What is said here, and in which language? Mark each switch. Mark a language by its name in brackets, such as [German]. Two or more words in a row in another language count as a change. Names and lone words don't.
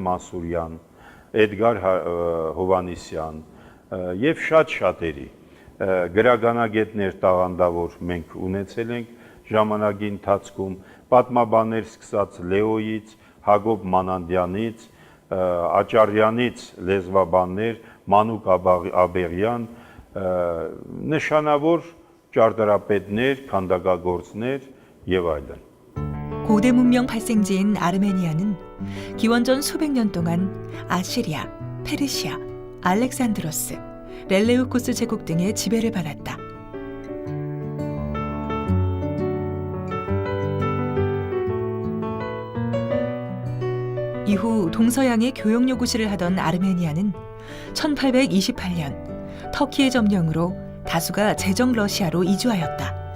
[Armenian] Մանսուրյան, Էդգար Հովանիսյան եւ շատ-շատերի գրականագետներ տաղանդավոր մենք ունեցել ենք ժամանակի ընթացքում, պատմաբաններ սկսած Լեոյից, Հակոբ Մանանդյանից, Աճարյանից լեզվաբաններ, Մանուկ Աբեղյան, նշանավոր ճարտարապետներ, քանդակագործներ եւ այլն։ [Korean] 고대 문명 발생지인 아르메니아는 기원전 수백 년 동안 아시리아, 페르시아, 알렉산드로스, 렐레우코스 제국 등의 지배를 받았다. 이후 동서양의 교역 요구시를 하던 아르메니아는 1828년 터키의 점령으로 다수가 제정 러시아로 이주하였다.